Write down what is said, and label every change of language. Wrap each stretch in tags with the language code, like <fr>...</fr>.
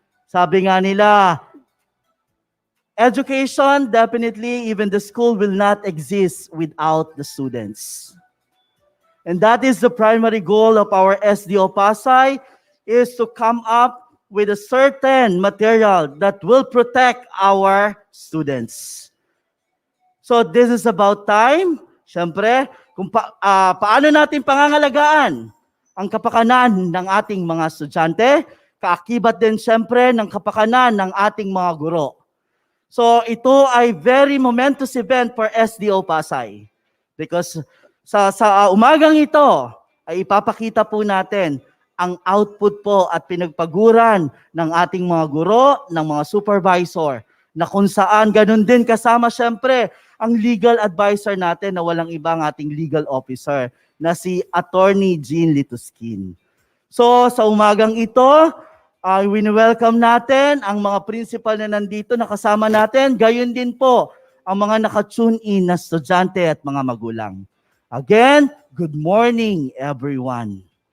<en>Sabi nga nila, education, definitely, even the school will not exist without the students. And that is the primary goal of our SDO Pasay, is to come up with a certain material that will protect our students. So this is about time,</en> <tl>syempre, kung paano natin pangangalagaan ang kapakanan ng ating mga estudyante, kaakibat din syempre ng kapakanan ng ating mga guro. So ito ay</tl> <en>very momentous event for SDO Pasay because</en> <tl>sa umagang ito ay ipapakita po natin ang output po at pinagpaguran ng ating mga guro, ng mga supervisor, na kung saan ganun din kasama syempre ang legal advisor natin na walang ibang ating legal officer na si Attorney Jean Lituskin. So sa umagang ito, wini-welcome natin ang mga principal na nandito na kasama natin, gayon din po ang mga naka-tune in na estudyante at mga magulang.</tl> <en>Again, good morning everyone.</en>